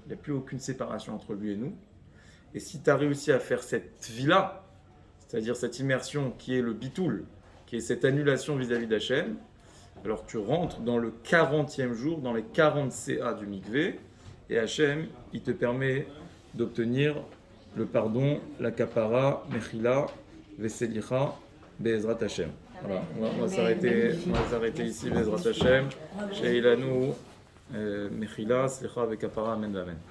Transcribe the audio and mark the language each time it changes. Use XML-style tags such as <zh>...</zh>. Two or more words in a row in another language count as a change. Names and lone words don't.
<fr>Il n'y a plus aucune séparation entre lui et nous. Et si tu as réussi à faire cette vie-là, c'est-à-dire cette immersion qui est le bitoul, qui est cette annulation vis-à-vis d'Hachem, alors tu rentres dans le 40e jour, dans les 40 CA du mikvé, et Hachem, il te permet d'obtenir le pardon, la kapara,</fr> <he>מחילה, וסליחה, בעזרת השם.</he> <fr>Voilà, on va s'arrêter ici,</fr> <he>בעזרת השם. שיהא לנו, מחילה, סליחה, וכפרה, אמן, אמן.</he>